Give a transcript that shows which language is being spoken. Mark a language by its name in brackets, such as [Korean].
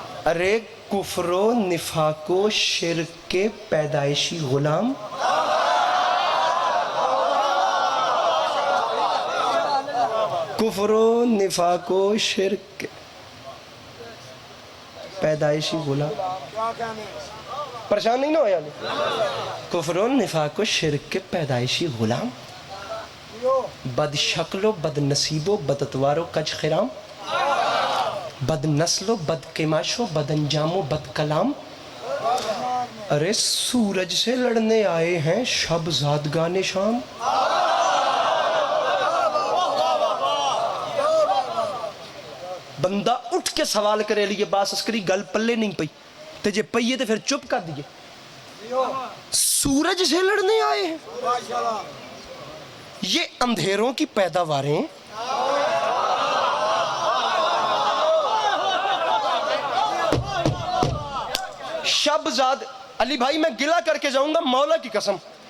[Urdu] ارے کفر و نفاق و شرک کے پیدائشی غلام. کفر و نفاق و شرک کے پیدائشی غلام. پریشان نہیں نہ ہو یعنی. کفر و نفاق و شرک کے پیدائشی غلام، بد شکل و بد نصیب و بد اتوار و کج خرام، بد نسل و بد قماش و بد انجام و بد کلام. ارے سورج سے لڑنے آئے ہیں شب زادگان شام. [Punjabi] بندہ اٹھ کے سوال کرے لیے باس اسکری گل پلے نہیں پئی تے جے پئیے تے پھر چپ کر دیئے. [Urdu] سورج سے لڑنے آئے ہیں، یہ اندھیروں کی پیداواریں. شب زاد علی بھائی میں گلہ کر کے جاؤں گا مولا کی قسم.